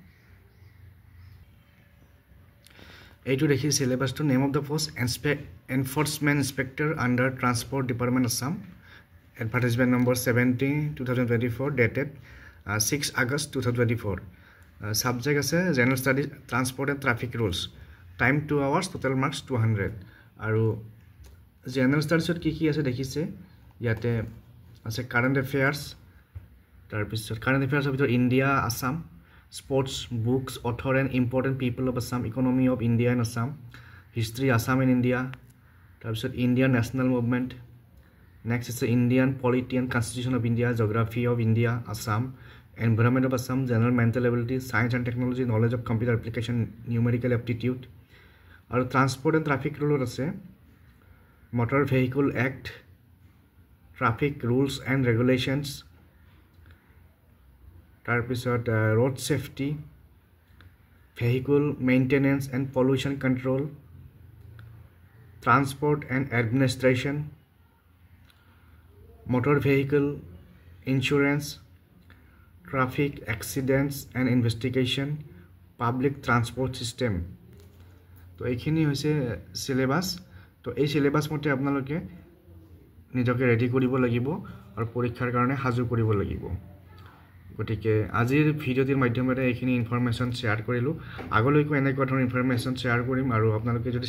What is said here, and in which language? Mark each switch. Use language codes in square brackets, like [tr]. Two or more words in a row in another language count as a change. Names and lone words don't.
[as] এইটো দেখি সিলেবাসটো [en] Name of the post Enforcement Inspector under Transport Department Assam advertisement number 70 2024 dated 6 August 2024 [as] subject আছে [en] general studies transport and traffic rules time 2 hours total marks 200 আৰু general studies [as] কি কি আছে দেখিছে ইয়াতে আছে [en] current affairs [as] তাৰ পিছত [en] current affairs ভিতৰত ইন্ডিয়া আসাম sports books author and important people of Assam economy of India and Assam history Assam and India [as] তাৰ পিছত [en] Indian national movement next is Indian polity and constitution of India geography of India Assam environment of Assam general mental ability science and technology knowledge of computer application numerical aptitude আৰু transport and traffic rule আছে motor vehicle act traffic rules and regulations [as] তাৰ পিছত [en] road safety vehicle maintenance and pollution control transport and administration motor vehicle insurance traffic accidents and investigation public transport system [as] তো এইখিনি হৈছে সিলেবাস তো এই সিলেবাস মতে আপোনালোকে নিজকে ৰেডি কৰিব লাগিব আৰু পৰীক্ষাৰ কাৰণে সাজু কৰিব লাগিব গতিকে আজিৰ ভিডিঅ'টিৰ মাধ্যমেৰে এইখিনি [en] information share [as] কৰিলো আগলৈকো এনেকুৱা ধৰণৰ [en] information share [as] কৰিম আৰু আপোনালোকে যদি